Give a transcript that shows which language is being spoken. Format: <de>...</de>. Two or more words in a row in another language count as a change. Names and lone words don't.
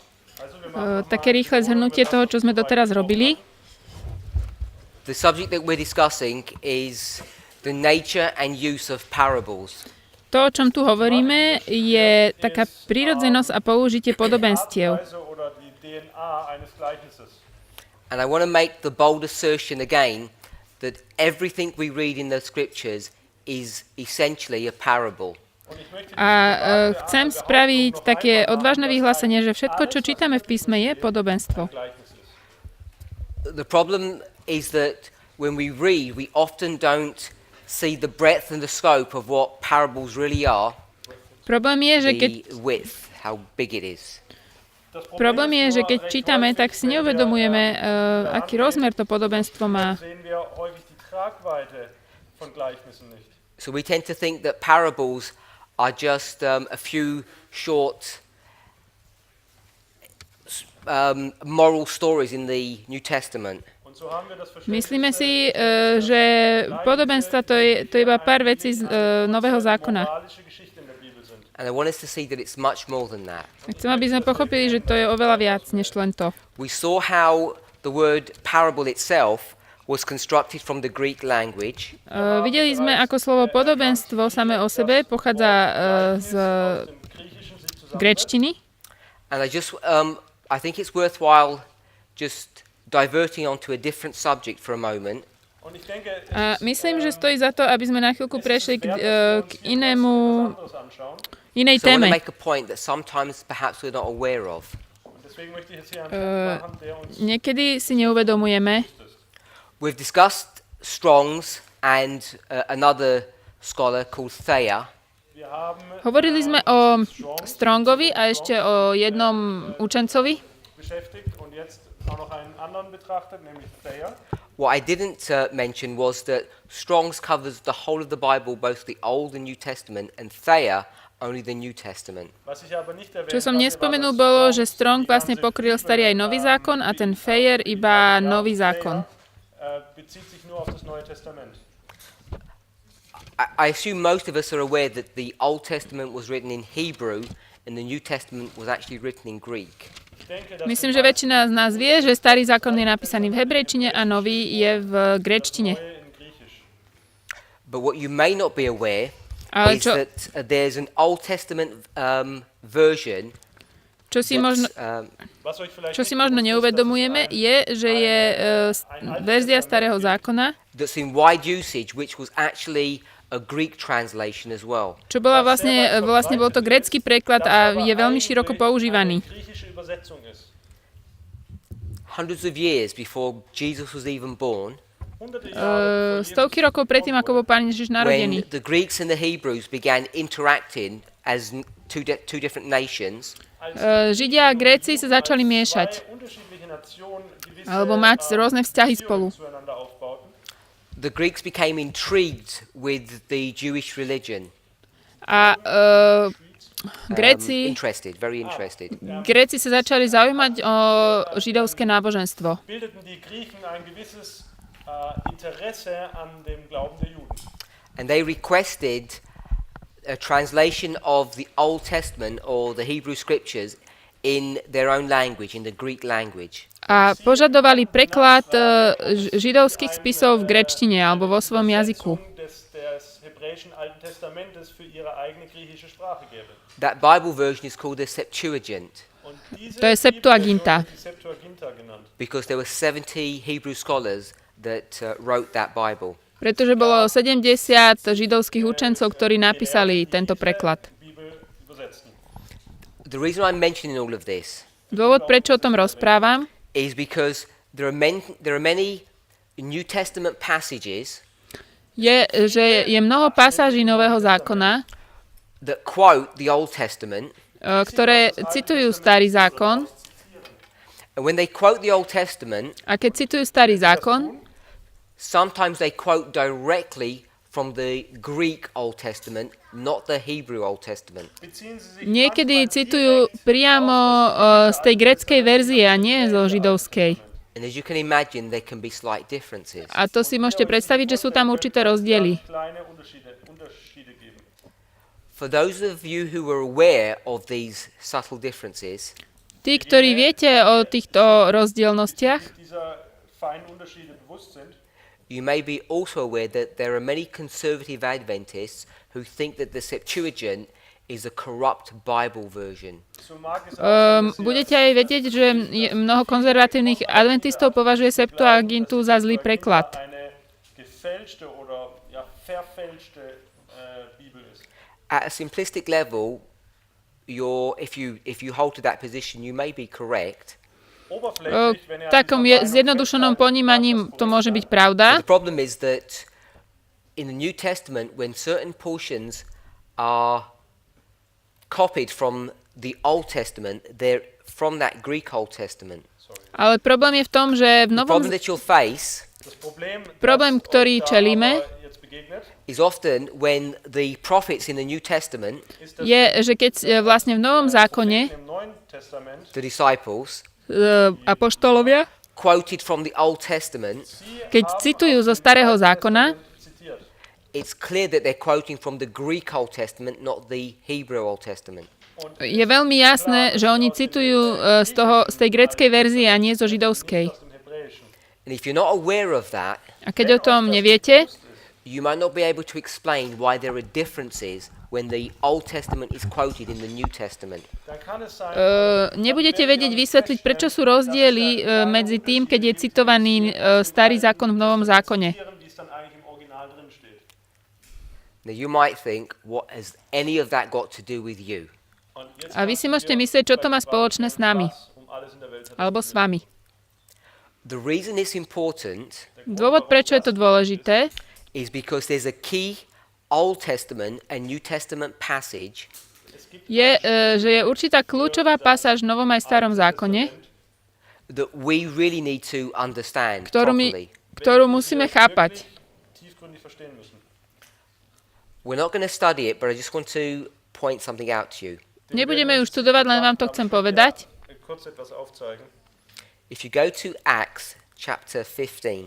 <sk>Také rýchle zhrnutie toho, čo sme doteraz robili.</sk> <en>The subject that we're discussing is the nature and use of parables.</en> <sk>To, o čom tu hovoríme, je taká prírodzenosť a použitie podobenstiev.</sk> <en>And I want to make the bold assertion again that everything we read in the scriptures is essentially a parable.</en> <sk>A chcem spraviť také odvážne vyhlásenie, že všetko, čo čítame v písme, je podobenstvo.</sk> <en>The problem is that when we read, we often don't see the breadth and the scope of what parables really are.</en> <sk>Problém je, že keď</sk> <en>The width, how big it is.</en> <sk>Problém je, že keď čítame, tak si neuvedomujeme, aký rozmer to podobenstvo má.</sk> <en>So we tend to think that parables are just a few short moral stories in the New Testament.</en> <sk>Myslíme si, že podobenstva to je iba pár vecí z Nového zákona.</sk> <en>And I want us to see that it's much more than that.</en> <sk>Chcem, aby sme pochopili, že to je oveľa viac, než len to.</sk> <en>We saw how the word parable itself was constructed from the Greek language.</en> <sk>Videli sme, ako slovo podobenstvo samé o sebe pochádza z gréčtiny.</sk> <en>And I think it's worthwhile just diverting onto a different subject for a moment.</en> <sk>A myslím, že stojí za to, aby sme na chvíľku prešli k inej</sk> <en>So I want</en> <sk>téme.</sk> <en>to make a point that sometimes perhaps we're not aware of.</en> <sk>Niekedy si neuvedomujeme.</sk> <en>We've discussed Strong's and another scholar called Thayer.</en> <sk>Hovorili sme o Strongovi a ešte o jednom učencovi.</sk> <en>What I didn't mention was that Strong's covers the whole of the Bible, both the Old and New Testament, and Thayer only the New Testament.</en> <sk>Čo som nespomenul, bolo, že Strong vlastne pokryl Starý aj Nový zákon a ten Thayer iba Nový zákon.</sk> <en>I assume most of us are aware that the Old Testament was written in Hebrew and the New Testament was actually written in Greek.</en> <sk>Myslím, že väčšina z nás vie, že Starý zákon je napísaný v hebrejčine a Nový je v gréčtine.</sk> <en>But what you may not be aware</en> <sk>Ale</sk> <en>is that there's an Old Testament version</en> <sk>čo si možno neuvedomujeme, je, že je verzia Starého zákona,</sk> <en>that's in wide usage, which was actually a Greek translation as well.</en> <sk>čo bola vlastne bol to grécky preklad a je veľmi široko používaný.</sk> <en>Hundreds of years before Jesus was even born,</en> <sk>Stovky rokov predtým, ako bol Pán Ježiš</sk> <en>when</en> <sk>narodený.</sk> <en>the Greeks and the Hebrews began interacting as two different nations,</en> <sk>Židia a Gréci sa začali miešať, alebo mať rôzne vzťahy spolu.</sk> <en>the Greeks became intrigued with the Jewish religion.</en> <sk>A Gréci</sk> <en>Very interested.</en> <sk>sa začali zaujímať o židovské náboženstvo.</sk> <en>And they requested a translation of the Old Testament or the Hebrew scriptures in their own language, in the Greek language.</en> <sk>A požadovali preklad židovských spisov v gréčtine alebo vo svojom jazyku.</sk> <en>That Bible version is called the Septuagint</en> <sk>To je Septuaginta.</sk> <en>because there were 70 Hebrew scholars that wrote that Bible.</en> <sk>Pretože bolo 70 židovských učencov, ktorí napísali tento preklad.</sk> <en>The reason I'm mentioning all of this</en> <sk>Dôvod, prečo o tom rozprávam,</sk> <en>is because there are many New Testament passages</en> <sk>je, že je mnoho pasáží Nového zákona,</sk> <en>that quote the Old Testament</en> <sk>ktoré citujú Starý zákon.</sk> <en>And when they quote the Old Testament,</en> <sk>A keď citujú Starý zákon,</sk> <en>sometimes they quote directly from the Greek Old Testament, not the Hebrew Old Testament.</en> <sk>niekedy citujú priamo z tej gréckej verzie a nie zo židovskej.</sk> <en>And as you can imagine, there can be slight differences.</en> <sk>A to si môžete predstaviť, že sú tam určité rozdiely.</sk> <en>For those of you who are aware of these subtle differences,</en> <sk>Tí, ktorí viete o týchto rozdielnostiach,</sk> <en>you may be also aware that there are many conservative Adventists who think that the Septuagint is a corrupt Bible version.</en> <sk>budete aj vedieť, že mnoho konzervatívnych adventistov považuje Septuagintu za zlý preklad.</sk> <en>At a simplistic level, if you hold to that position, you may be correct.</en> <sk>V takom zjednodušenom ponímaní to môže byť pravda.</sk> <en>The problem is that in the New Testament, when certain portions are copied from the Old Testament, they're from that Greek Old Testament.</en> <sk>Ale problém je v tom, že v</sk> <en>The</en> <sk>novom</sk> <en>problem that you'll face</en> <sk>problém, ktorý čelíme,</sk> <en>is often when the prophets in the New Testament,</en> <sk>je, že keď vlastne v novom zákone</sk> <en>the disciples,</en> <sk>apoštolovia,</sk> <en>quoted from the Old Testament,</en> <sk>keď citujú zo Starého zákona,</sk> <en>it's clear that they're quoting from the Greek Old Testament, not the Hebrew Old Testament.</en> <sk>je veľmi jasné, že oni citujú z tej gréckej verzie a nie zo židovskej.</sk> <en>And if you're not aware of that,</en> <sk>A keď o tom neviete,</sk> <en>you might not be able to explain why there are differences when the Old Testament is quoted in the New Testament.</en> <sk>nebudete vedieť vysvetliť, prečo sú rozdiely medzi tým, keď je citovaný Starý zákon v Novom zákone.</sk> <en>Now you might think, what has any of that got to do with you?</en> <sk>A vy si môžete myslieť, čo to má spoločné s nami, alebo s vami.</sk> <en>The reason it's important</en> <sk>Dôvod, prečo je to dôležité,</sk> <en>is because there's a key Old Testament and New Testament passage</en> <sk>je, že je určitá kľúčová pasáž v Novom aj Starom zákone,</sk> <en>that we really need to understand</en> <sk>ktorú</sk> <en>properly.</en> <sk>musíme chápať.</sk> <en>We're not going to study it, but I just want to point something out to you.</en> <sk>Nebudeme ju študovať, len vám to chcem povedať.</sk> <en>If you go to Acts chapter 15,</en>